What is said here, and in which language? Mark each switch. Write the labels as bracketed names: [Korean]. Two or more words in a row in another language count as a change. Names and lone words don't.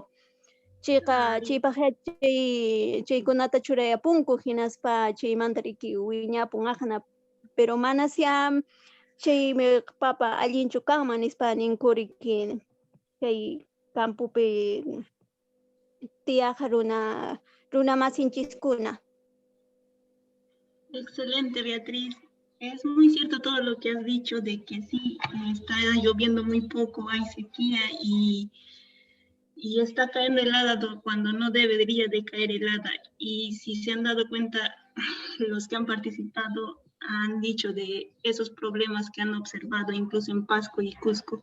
[Quechua] Chaypaq chaykunata churayapunku hinaspa chaymanta riki wiñapun aqna pero mana siam chay papa allinchu kanman nispa ninku riki chay campupi tiyaq runa masinchiskuna. [Spanish] Excelente, Beatriz. Es muy cierto todo lo que has dicho de que sí, está lloviendo muy poco, hay sequía y está cayendo helada cuando no debería de caer helada. Y si se han dado cuenta, los que han participado han dicho de esos problemas que han observado incluso en Pasco y Cusco.